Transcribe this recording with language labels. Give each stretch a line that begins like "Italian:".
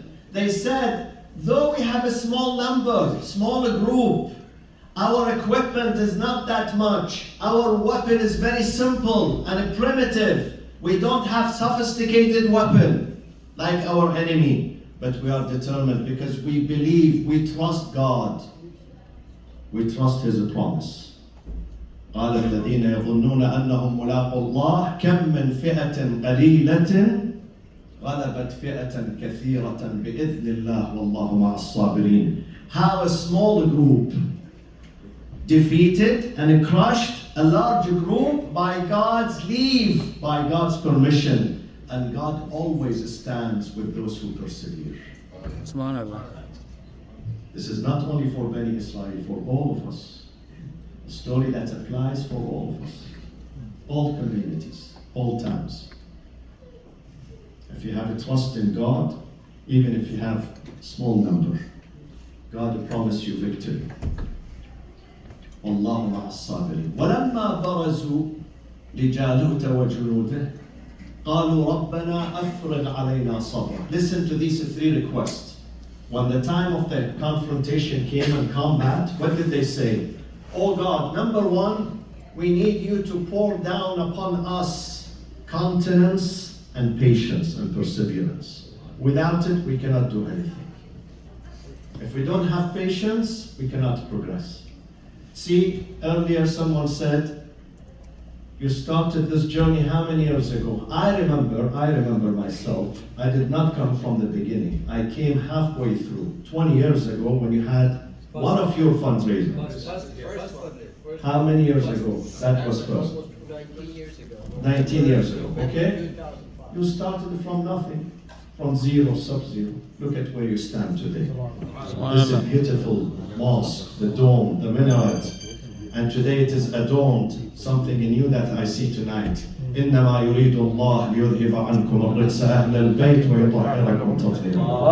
English: They said, though we have a small number, smaller group, our equipment is not that much. Our weapon is very simple and primitive. We don't have sophisticated weapon like our enemy. But we are determined because we believe, we trust God. We trust His promise.
Arabic: قال الذين يظنون أنهم ملاقو الله كم من فئة قليلة غلبت فئة كثيرة بإذن الله والله مع الصابرين.
English: How a small group defeated and crushed a large group by God's leave, by God's permission. And God always stands with those who persevere. Subhanallah. This is not only for Bani Israel, for all of us. A story that applies for all of us. All communities, all times. If you have a trust in God, even if you have a small number, God will promise you victory.
Arabic: والله مع الصابرين. ولما برزوا لجالوت وجنوده قالوا ربنا أفرغ علينا صبرا.
English: Listen to these three requests. When the time of the confrontation came and combat, what did they say? Oh God, number one, we need you to pour down upon us continence and patience and perseverance. Without it, we cannot do anything. If we don't have patience, we cannot progress. See, earlier someone said, you started this journey how many years ago? I remember myself, I did not come from the beginning. I came halfway through, 20 years ago when you had one of your fundraisers. How many years ago? That was first. 19 years ago. 19 years ago, okay? You started from nothing, from zero, sub-zero. Look at where you stand today. This is a beautiful mosque, the dome, the minaret. And today it is adorned, something new that I see tonight.
Arabic: إنما يريد الله ليذهب عنكم الرجس أهل البيت ويطهركم تطهيرا.